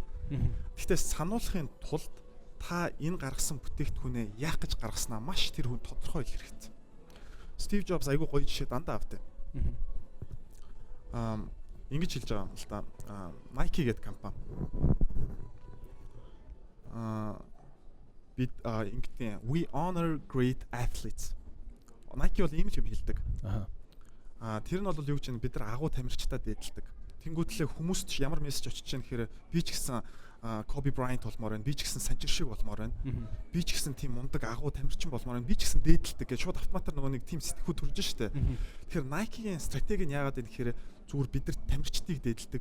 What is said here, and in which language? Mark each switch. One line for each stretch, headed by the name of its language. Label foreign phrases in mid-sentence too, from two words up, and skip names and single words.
Mongolian: Гэхдээ сануулахын тулд та энэ гаргасан бүтээгдэхүүнээ яах гэж гаргаснаа маш тэр хүн тодорхой хэлэх хэрэгтэй. Стив Джобс айгүй гоё жишээ дандаа авдаг. Ингэж хэлж байгаа юм л да. Nike гэдэг компани. Бид ингэдэг
English: we honor great athletes.
Mongolian: Nike бол ийм л юм хэлдэг. Тэр нь бол юу гэж бид нар агуу тамирчдад дээдэлдэг. Тэнгүүтлээ хүмүүст ч ямар мессеж очиж байгаа нэхээр би ч гэсэн Kobe Bryant болмоор байна. Би ч гэсэн Санчир шиг болмоор байна. Би ч гэсэн тийм мундаг агуу тамирчин болмоор байна. Би ч гэсэн дээдэлдэг гэж шууд автоматар нөгөө нэг тийм сэтгхүү төрж штэ. Тэгэхээр Nike-ийн стратеги нь яагаад вэ гэхээр зүгээр бид нар тамирчдыг дээдэлдэг.